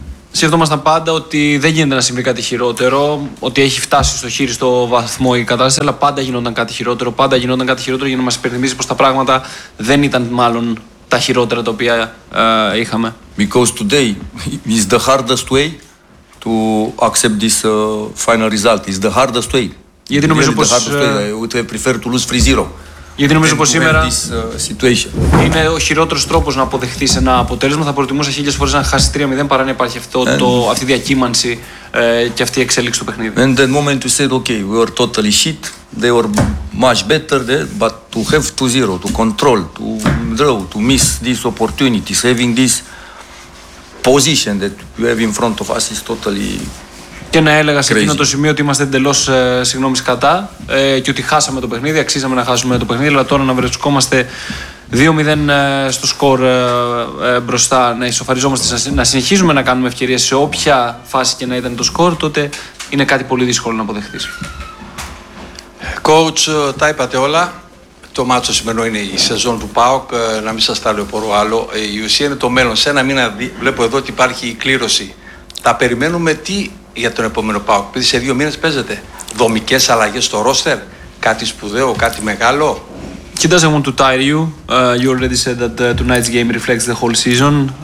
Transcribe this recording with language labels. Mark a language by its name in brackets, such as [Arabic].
[Greek] Σκεφτόμασταν πάντα ότι δεν γίνεται να συμβεί κάτι χειρότερο, ότι έχει φτάσει στο χείριστο βαθμό η κατάσταση, αλλά πάντα γινόταν κάτι χειρότερο. Πάντα γινόταν κάτι χειρότερο για να μας υπενθυμίζει πως τα πράγματα δεν ήταν μάλλον τα χειρότερα τα οποία είχαμε. [English] Because today is the hardest way to accept this final result. It's the hardest way. [Greek] Γιατί νομίζω πως... [English] I would prefer to lose 3-0. [Greek] Γιατί νομίζω πως σήμερα [English] this [Greek] είναι ο χειρότερος τρόπος να αποδεχθείς ένα αποτέλεσμα. Θα προτιμούσα χίλιες φορές να χάσεις 3-0 παρά να υπάρχει αυτή η διακύμανση και αυτή η εξέλιξη του παιχνίδιου. [English] And the moment you said, okay, we are totally shit, they are much better, but to have 2-0, to control, to draw, to miss this opportunity, having this position that you have in front of us is totally... [Greek] Και να έλεγα σε εκείνο το σημείο ότι είμαστε εντελώς συγγνώμη σκατά και ότι χάσαμε το παιχνίδι, αξίζαμε να χάσουμε το παιχνίδι, αλλά τώρα να βρισκόμαστε 2-0 στο σκορ μπροστά, να ισοφαριζόμαστε, να συνεχίζουμε να κάνουμε ευκαιρίες σε όποια φάση και να ήταν το σκορ, τότε είναι κάτι πολύ δύσκολο να αποδεχτείς. Coach, τα είπατε όλα. Το μάτσο σημερινό είναι η σεζόν του ΠΑΟΚ, να μην σας ταλαιπωρώ άλλο. Η ουσία είναι το μέλλον. Σε ένα μήνα βλέπω εδώ ότι υπάρχει η κλήρωση. Τα περιμένουμε τι για τον επόμενο ΠΑΟΚ, επειδή σε 2 μήνες παίζετε. Δομικές αλλαγές στο ρόστερ, κάτι σπουδαίο, κάτι μεγάλο. Κοίτας, [English] I want to tire you. You already said that tonight's game reflects the whole season.